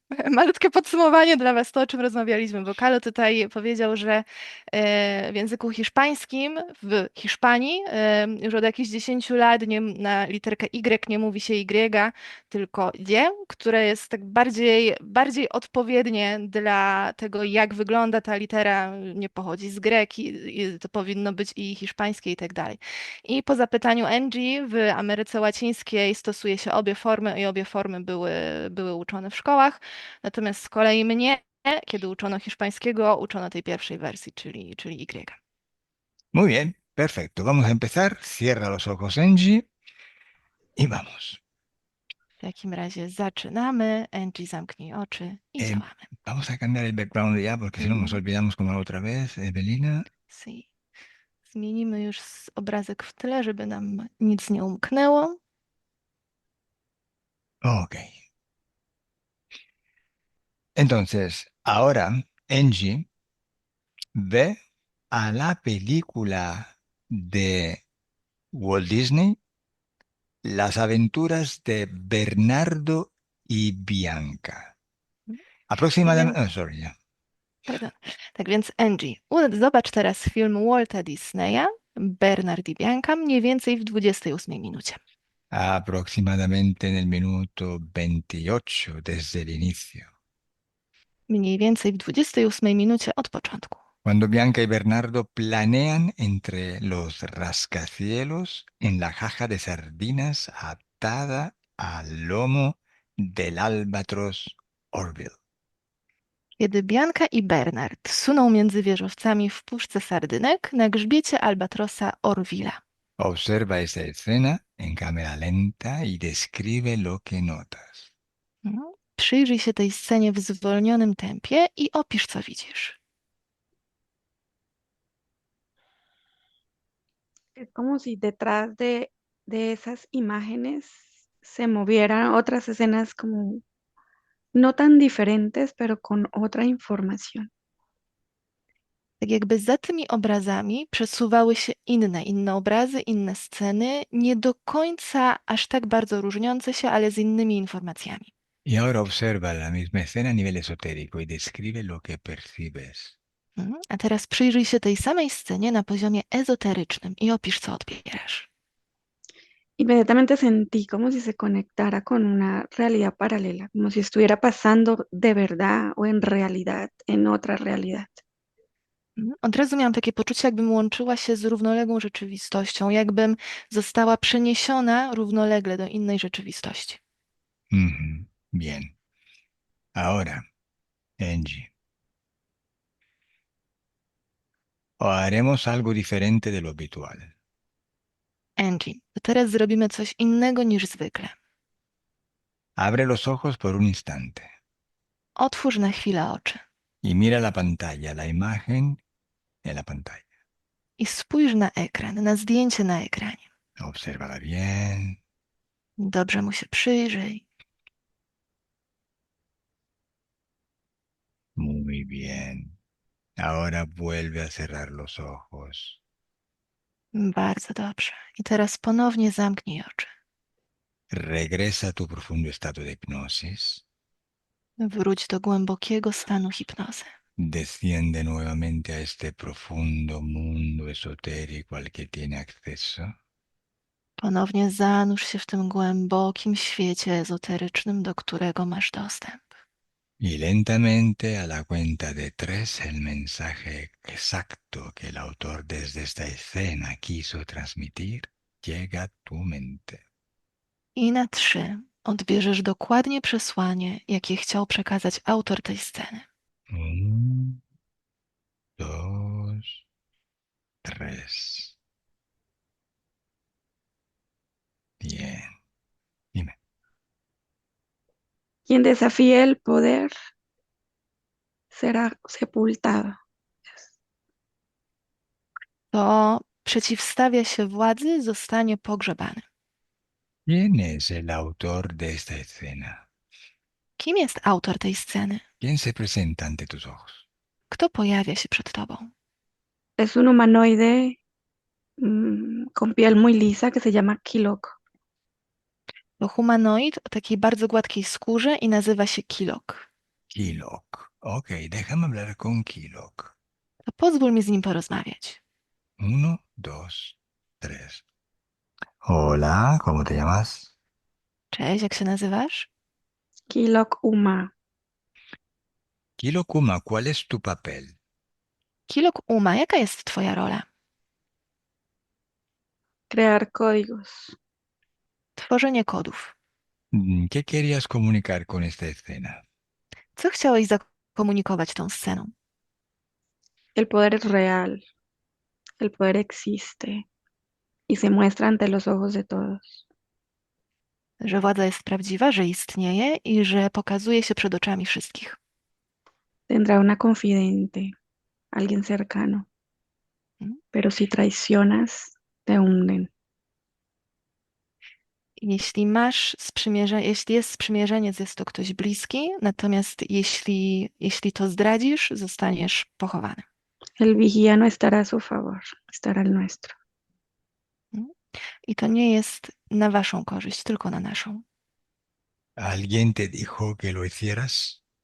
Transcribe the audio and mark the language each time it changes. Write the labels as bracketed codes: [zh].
[pl] Malutkie podsumowanie dla Was, to o czym rozmawialiśmy, bo Kalo tutaj powiedział, że w języku hiszpańskim w Hiszpanii już od jakichś 10 lat na literkę Y nie mówi się Y, tylko Y, które jest tak bardziej odpowiednie dla tego, jak wygląda ta litera, nie pochodzi z greki, to powinno być i hiszpańskie i tak dalej. I po zapytaniu Angie w Ameryce Łacińskiej stosuje się obie formy i obie formy były uczone w szkołach. Natomiast z kolei mnie, kiedy uczono hiszpańskiego, uczono tej pierwszej wersji, czyli Y. [es] Muy bien, perfecto. Vamos a empezar. Cierra los ojos, Angie, y vamos. [pl] W takim razie zaczynamy. Angie, zamknij oczy i Eh, działamy. [es] vamos a cambiar el background ya, porque si no nos Mhm. olvidamos como la otra vez. Evelina. Si. [pl] Zmienimy już obrazek w tle, żeby nam nic nie umknęło. Ok. [es] Entonces, ahora Angie ve a la película de Walt Disney, Las aventuras de Bernardo y Bianca. [pl] Tak więc, [es] Aproximadamente, [en] oh, sorry, [es] ya. pardon. [pl] Tak więc Angie, zobacz teraz film Walta Disneya, Bernard i Bianka, mniej więcej w 28 minucie. [es] Aproximadamente en el minuto 28 desde el inicio. [pl] Mniej więcej w 28 minucie od początku. [es] Cuando Bianca y Bernardo planean entre los rascacielos en la caja de sardinas atada al lomo del albatros Orville. [pl] Kiedy Bianka i Bernard suną między wieżowcami w puszce sardynek na grzbiecie albatrosa Orville'a. [es] Observa esa escena en cámara lenta y describe lo que notas. [pl] Przyjrzyj się tej scenie w zwolnionym tempie i opisz, co widzisz. [es] Es como si detrás de esas imágenes se movieran otras escenas como no tan diferentes, pero con otra información. [pl] Tak jakby za tymi obrazami przesuwały się inne obrazy, inne sceny, nie do końca aż tak bardzo różniące się, ale z innymi informacjami. [es] Y ahora observa la misma escena a nivel esotérico y describe lo que percibes. [pl] A teraz przyjrzyj się tej samej scenie na poziomie ezoterycznym i opisz, co odbierasz. [es] Inmediatamente sentí como si se conectara con una realidad paralela, como si estuviera pasando de verdad o en realidad en otra realidad. [pl] Od razu miałam takie poczucie, jakbym łączyła się z równoległą rzeczywistością, jakbym została przeniesiona równolegle do innej rzeczywistości. [es] Ujú. Bien. Ahora, Angie, o haremos algo diferente de lo habitual. [pl] Angie, to teraz zrobimy coś innego niż zwykle. [es] Abre los ojos por un instante [pl] Otwórz na chwilę oczy [es] y mira la pantalla, la imagen en la pantalla. [pl] i spójrz na ekran, na zdjęcie na ekranie. [es] Obsérvala bien. [pl] Dobrze mu się przyjrzyj. [es] Muy bien. Ahora vuelve a cerrar los ojos. [pl] Bardzo dobrze. I teraz ponownie zamknij oczy. [es] Regresa a tu profundo estado de hipnosis. [pl] Wróć do głębokiego stanu hipnozy. [es] Desciende nuevamente a este profundo mundo esotérico al que tiene acceso. [pl] Ponownie zanurz się w tym głębokim świecie ezoterycznym, do którego masz dostęp. [es] Y lentamente, a la cuenta de tres, el mensaje exacto que el autor desde esta escena quiso transmitir llega a tu mente. [pl] I na 3 odbierzesz dokładnie przesłanie, jakie chciał przekazać autor tej sceny. [es] Un, dos, tres. Bien. Dime. Quien desafíe el poder será sepultado. [pl] To przeciwstawia się władzy, zostanie pogrzebany. [es] ¿Quién es el autor de esta escena? [pl] Kim jest autor tej sceny? [es] ¿Quién se presenta ante tus ojos? [pl] Kto pojawia się przed tobą? [es] Es un humanoide con piel muy lisa que se llama Kilok. [pl] To humanoid o takiej bardzo gładkiej skórze i nazywa się Kilok. Kilok. [es] Ok, déjame hablar con Kilok. [pl] To pozwól mi z nim porozmawiać. [es] Uno, dos, tres. Hola, ¿cómo te llamas? [pl] Cześć, jak się nazywasz? Kilok Uma. [es] Kilokuma, ¿cuál es tu papel? [pl] Kilok Uma, jaka jest twoja rola? [es] Crear códigos. [pl] Tworzenie kodów. [es] ¿Qué querías comunicar con esta escena? [pl] Co chciałeś zakomunikować tą sceną? [es] El poder es real. El poder existe y se muestra ante los ojos de todos. [pl] Że władza jest prawdziwa, że istnieje i że pokazuje się przed oczami wszystkich. [es] Tendrá una confidente, alguien cercano, Mm? pero si traicionas, te hunden. [pl] Jeśli masz sprzymierze, jeśli jest sprzymierzeniec, jest to ktoś bliski, natomiast jeśli to zdradzisz, zostaniesz pochowany. [es] El vigía no estará a su favor, estará al nuestro. Mm? [pl] I to nie jest na waszą korzyść, tylko na naszą. [es] ¿Alguien te dijo que lo hicieras?